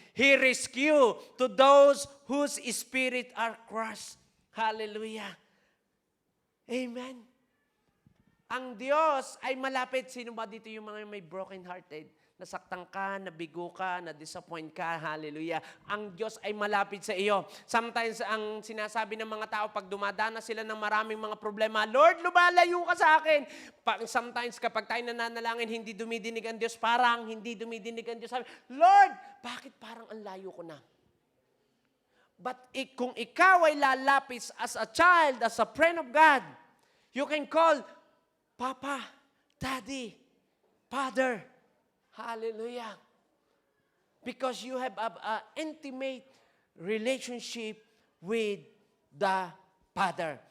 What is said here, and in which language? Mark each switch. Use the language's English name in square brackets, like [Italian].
[English] He rescue to those whose spirit are crushed. Hallelujah. [Filipino] Amen. Ang Diyos ay malapit. Sino ba dito yung mga may brokenhearted? nasaktan ka, nabigo ka, na-disappoint ka, hallelujah, ang Diyos ay malapit sa iyo. Sometimes, ang sinasabi ng mga tao, pag dumadana sila ng maraming mga problema, Lord, lumalayo ka sa akin. Sometimes, kapag tayo nananalangin, hindi dumidinig ang Diyos, parang hindi dumidinig ang Diyos. Sabi, Lord, bakit parang ang layo ko na? But kung ikaw ay lalapit [English] as a child, as a friend of God, you can call, Papa, Daddy, Father. Hallelujah. Because you have an intimate relationship with the Father.